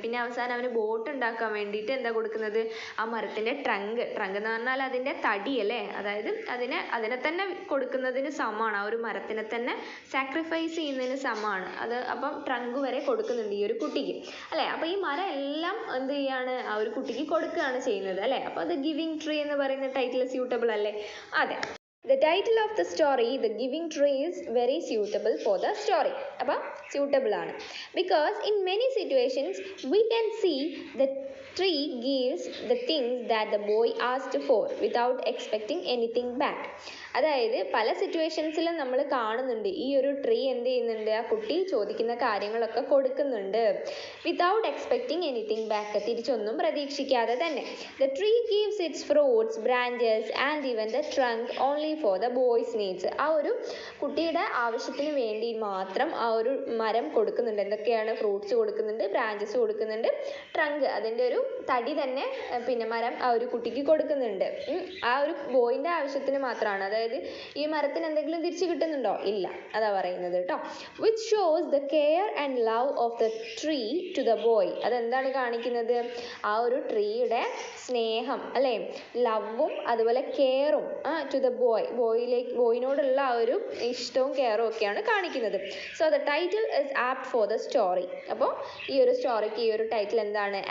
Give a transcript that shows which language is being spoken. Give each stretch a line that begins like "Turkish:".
Malayalam: പിന്നെ അവസാനം അവന് ബോട്ട് ഉണ്ടാക്കാൻ വേണ്ടിയിട്ട് എന്താ കൊടുക്കുന്നത്? ആ മരത്തിൻ്റെ ട്രങ്ക് എന്ന് പറഞ്ഞാൽ അതിൻ്റെ തടി അല്ലേ, അതായത് അതിനെ തന്നെ കൊടുക്കുന്നതിന് സമമാണ്, ആ ഒരു മരത്തിനെ തന്നെ സാക്രിഫൈസ് ചെയ്യുന്നതിന് സമമാണ് അത്. അപ്പം ട്രങ്ക് വരെ കൊടുക്കുന്നുണ്ട് ഈ ഒരു കുട്ടിക്ക് അല്ലേ. അപ്പോൾ ഈ മരം എല്ലാം എന്ത് ചെയ്യാണ്, ആ ഒരു കുട്ടിക്ക് കൊടുക്കുകയാണ് ചെയ്യുന്നത് അല്ലേ. അപ്പോൾ അത് ഗിവിംഗ് ട്രീ എന്ന് പറയുന്ന ടൈറ്റിൽ സ്യൂട്ടബിൾ അല്ലേ? അതെ.
English: The title of the story, The Giving Tree, is very suitable for the story.
Malayalam: അപ്പോൾ suitable ആണ്.
English: Because in many situations we can see the tree gives the things that the boy asked for without expecting anything back.
Malayalam: അതായത് പല സിറ്റുവേഷൻസിലും നമ്മൾ കാണുന്നുണ്ട് ഈ ഒരു tree എന്ത് ചെയ്യുന്നുണ്ട്, ആ കുട്ടി ചോദിക്കുന്ന കാര്യങ്ങളൊക്കെ കൊടുക്കുന്നുണ്ട്.
English: without expecting anything back,
Malayalam: തിരിച്ചൊന്നും പ്രതീക്ഷിക്കാതെ തന്നെ.
English: The tree gives its fruits, branches and even the trunk only for the boy's needs.
Malayalam: ആ ഒരു കുട്ടിയുടെ ആവശ്യത്തിന് വേണ്ടി മാത്രം ആ ഒരു മരം കൊടുക്കുന്നുണ്ട്. എന്തൊക്കെയാണ്? ഫ്രൂട്ട്സ് കൊടുക്കുന്നുണ്ട്, ബ്രാഞ്ചസ് കൊടുക്കുന്നുണ്ട്, ട്രങ്ക്, അതിൻ്റെ ഒരു തടി തന്നെ പിന്നെ മരം ആ ഒരു കുട്ടിക്ക് കൊടുക്കുന്നുണ്ട്. ആ ഒരു ബോയിൻ്റെ ആവശ്യത്തിന് മാത്രമാണ്. അതായത് ഈ മരത്തിന് എന്തെങ്കിലും തിരിച്ചു കിട്ടുന്നുണ്ടോ? ഇല്ല, അതാ പറയുന്നത് കേട്ടോ.
English: Which shows the care and love of the tree to the boy.
Malayalam: അതെന്താണ് കാണിക്കുന്നത്? ആ ഒരു ട്രീയുടെ സ്നേഹം അല്ലേ, ലവും അതുപോലെ കെയറും ടു ദ ബോയിനോടുള്ള ആ ഒരു ഇഷ്ടവും കെയറും ഒക്കെയാണ് കാണിക്കുന്നത്.
English: So the title is apt for the story.
Malayalam: അപ്പോൾ ഈ ഒരു സ്റ്റോറിക്ക് ഈ ഒരു ടൈറ്റിൽ എന്താണ്?